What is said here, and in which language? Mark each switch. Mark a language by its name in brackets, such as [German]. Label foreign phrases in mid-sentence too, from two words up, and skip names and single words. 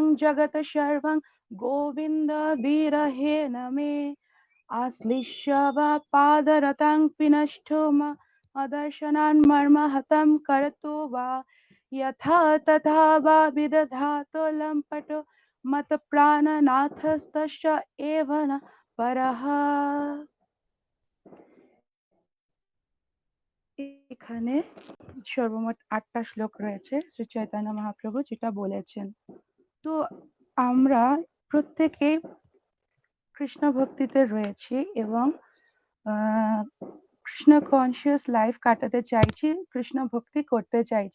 [Sanskrit] जगत् सर्वं गोविन्द विरहेण मे आश्लिष्य वा पादरतं विनष्टो दर्शनान् मर्महतं करतु वा यथा तथा वा विदधातो लम्पटो मत प्राणनाथस्तस्य एव न परः। [Bangla] এখানে সর্বমোট ৮টা শ্লোক রয়েছে শ্রী চৈতন্য মহাপ্রভু যেটা বলেছেন। তো আমরা প্রত্যেকে কৃষ্ণ ভক্তিতে রয়েছি এবং কৃষ্ণ [English] conscious life [Bangla] কাটাতে চাইছি, কৃষ্ণ ভক্তি করতে চাইছি।